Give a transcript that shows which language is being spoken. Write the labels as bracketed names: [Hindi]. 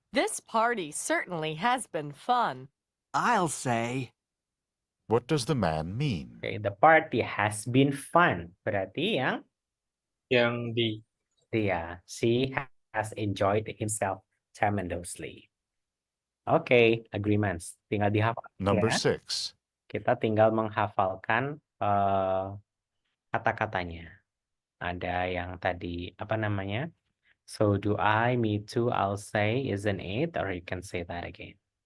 [English] This party certainly has been fun. I'll say. What does the man mean? Okay, the party has been fun. [Indonesian] Berarti Yang D. [English] yeah, she has enjoyed himself tremendously. Okay, agreements. [Indonesian] Tinggal dihafal [English] Number [Indonesian] ya. [English] 6. [Indonesian] Kita tinggal menghafalkan kata-katanya. Ada yang tadi apa namanya? [English] So do I, me too, I'll say, isn't it? Or you can say that again.